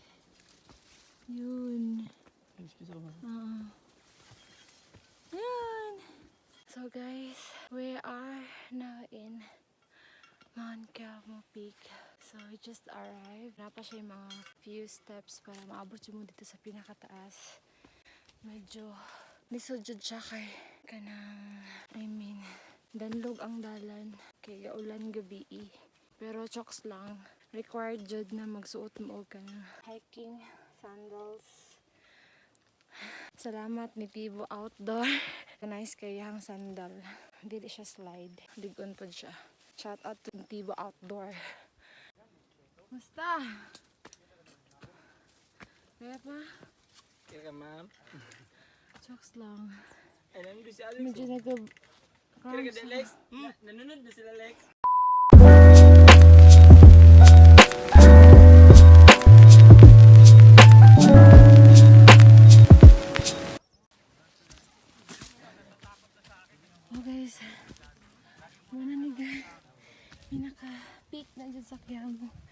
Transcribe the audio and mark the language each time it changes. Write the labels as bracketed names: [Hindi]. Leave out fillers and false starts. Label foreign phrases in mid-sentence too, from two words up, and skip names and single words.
[Filipino] Yun. Yun. [English] So guys, we are now in Mount Kiamo Peak. So we just arrived. [Cebuano] Napa siya yung mga [English] few steps [Cebuano] para maabot mo dito sa pinakataas. Medyo nisudjud siya kay kanang, danlog ang dalan. Kay gaulan gabi. Pero chokes lang. Required jud na magsuot mo og kanang hiking sandals. Salamat ni Tibo Outdoor. Nice kayang sandal. Dili siya slide. Digon pod siya. [English] Shout out to Tibo Outdoor. [Cebuano] Musta? Kaya pa? Kaya ka ma'am. Chokes lang. [Filipino] Alam mo si Alex. Medyo nag- [Cebuano] Kaya ka Alex. Nanunod na sila Alex. Oh guys, muna ni guys, pinaka-peak na dyan sa Kiamo.